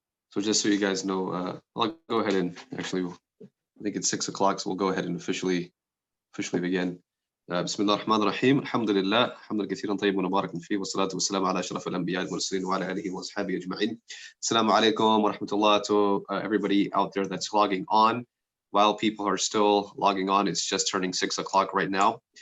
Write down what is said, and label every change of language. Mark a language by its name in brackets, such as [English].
[English] So just so you guys know, I'll go ahead and actually, I think it's 6 o'clock, so we'll go ahead and officially begin. [Arabic] بسم الله الرحمن الرحيم الحمد لله حمدا كثيرا طيبا مباركا فيه والصلاة والسلام على أشرف الأنبياء والمرسلين وعلى آله وأصحابه أجمعين. [English] Assalamu alaikum wa rahmatullah to everybody out there that's logging on. While people are still logging on, it's just turning 6 o'clock right now.